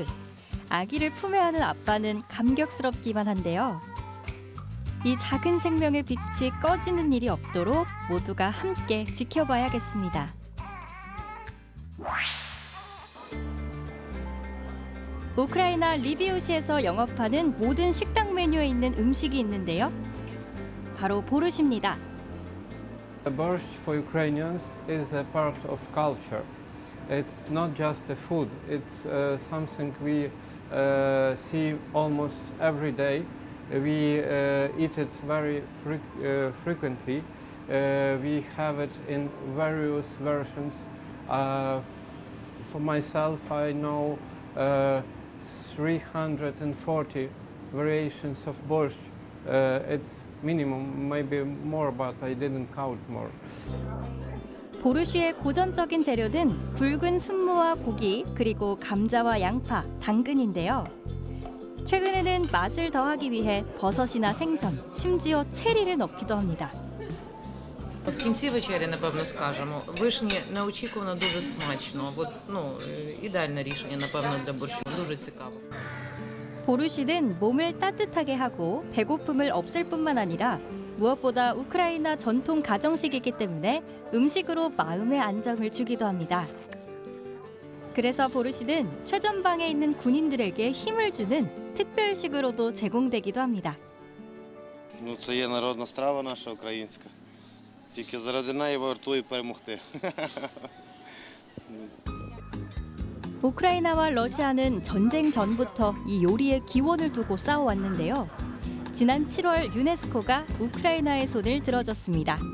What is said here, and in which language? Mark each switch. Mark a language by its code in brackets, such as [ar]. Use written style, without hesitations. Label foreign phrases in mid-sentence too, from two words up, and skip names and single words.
[ko] 아기를 품에 안은 아빠는 감격스럽기만 한데요. 이 작은 생명의 빛이 꺼지는 일이 없도록 모두가 함께 지켜봐야겠습니다. 우크라이나 리비우시에서 영업하는 모든 식당 메뉴에 있는 음식이 있는데요. 바로 보르시입니다. [en] Borscht for Ukrainians is a part of culture. It's not just a food, it's something we see almost every day. We eat it very frequently. We have it in various versions. For myself, I know 340 variations of borscht. It's minimum, maybe more, but I didn't count more. [ko] 보르시의 고전적인 재료는 붉은 순무와 고기, 그리고 감자와 양파, 당근인데요. 최근에는 맛을 더하기 위해 버섯이나 생선, 심지어 체리를 넣기도 합니다. [uk] В кінці вечері, напевно, скажемо, вишні неочікувано дуже смачно. Ідеальне рішення, напевно, для борщу. Дуже цікаво. [ko] 보르시는 몸을 따뜻하게 하고 배고픔을 없앨 뿐만 아니라 무엇보다 우크라이나 전통 가정식이기 때문에 음식으로 마음의 안정을 주기도 합니다. 그래서 보르시는 최전방에 있는 군인들에게 힘을 주는 특별식으로도 제공되기도 합니다. [uk] Це є народна страва наша українська. Тільки заради неї вартує перемогти. [ko] 우크라이나와 러시아는 전쟁 전부터 이 요리에 기원을 두고 싸워왔는데요. 지난 7월 유네스코가 우크라이나의 손을 들어줬습니다.